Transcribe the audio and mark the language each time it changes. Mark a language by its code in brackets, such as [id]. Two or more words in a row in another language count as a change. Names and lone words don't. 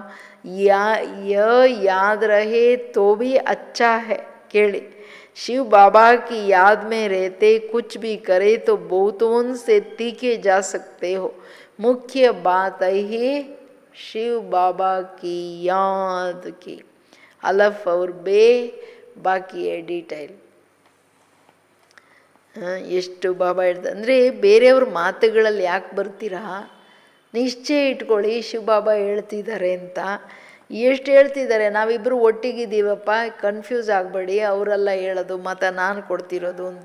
[hi] यह याद रहे तो भी अच्छा है. केड़े शिव बाबा की याद में रहते कुछ भी करे तो बहुतों से तीखे जा सकते हो. मुख्य बात है शिव बाबा की याद की. अलफ और बे [kn] ಬಾಕಿ ಡೀಟೈಲ್. ಎಷ್ಟು ಬಾಬಾ ಹೇಳ್ತಾರೆ ಅಂದರೆ, ಬೇರೆಯವ್ರ ಮಾತುಗಳಲ್ಲಿ ಯಾಕೆ ಬರ್ತೀರಾ? ನಿಶ್ಚಯ ಇಟ್ಕೊಳ್ಳಿ ಶಿವಬಾಬಾ ಹೇಳ್ತಿದ್ದಾರೆ ಅಂತ. ಎಷ್ಟು ಹೇಳ್ತಿದ್ದಾರೆ, ನಾವಿಬ್ಬರು ಒಟ್ಟಿಗಿದ್ದೀವಪ್ಪ, ಕನ್ಫ್ಯೂಸ್ ಆಗಬೇಡಿ, ಅವರೆಲ್ಲ ಹೇಳೋದು ಮತ್ತು ನಾನು ಕೊಡ್ತಿರೋದು ಅಂತ.